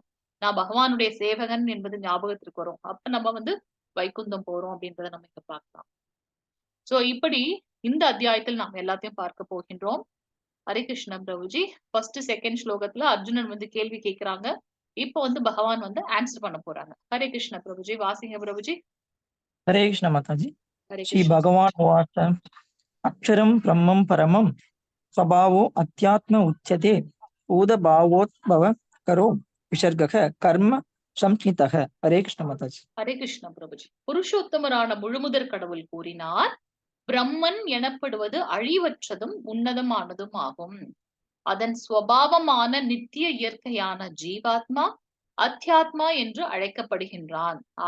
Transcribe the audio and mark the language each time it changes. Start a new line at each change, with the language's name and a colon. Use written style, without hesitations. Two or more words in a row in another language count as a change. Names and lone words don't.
Tamil: நான் பகவானுடைய சேவகன் என்பது ஞாபகத்திற்கு வரும். அப்ப நம்ம வந்து வைகுந்தம் போறோம் அப்படின்றத நம்ம இங்க பார்க்கலாம். சோ இப்படி இந்த அத்தியாயத்தில் நாம் எல்லாத்தையும் பார்க்க போகின்றோம். ஹரே கிருஷ்ணா பிரபுஜி.
English: first, second
Tamil: ஸ்லோகத்துல அர்ஜுனன் வந்து கேள்வி கேட்கிறாங்க. இப்ப வந்து பகவான் வந்து ஆன்சர் பண்ண போறாங்க. ஹரே கிருஷ்ணா பிரபுஜி. வாசிங்க பிரபுஜி.
Hindi: हरे कृष्ण माताजी।
Tamil: ஹரே
Hindi: श्री
Tamil: கிருஷ்ணா.
Sanskrit: भगवान उवाच अक्षरं ब्रह्मं परमं स्वभावो अध्यात्म उच्यते भूतभावोद्भव करो विसर्गः कर्म संस्मितः।
Hindi: हरे कृष्ण माताजी।
Tamil: ஹரே கிருஷ்ணா பிரபுஜி. புருஷோத்தமரான முழுமுதற் கடவுள் கூறினார், பிரம்மன் எனப்படுவது அழிவற்றதும் உன்னதமானதும் ஆகும். அதன் சுவாவமான நித்திய இயற்கையான ஜீவாத்மா அத்தியாத்மா என்று அழைக்கப்படுகின்றான்.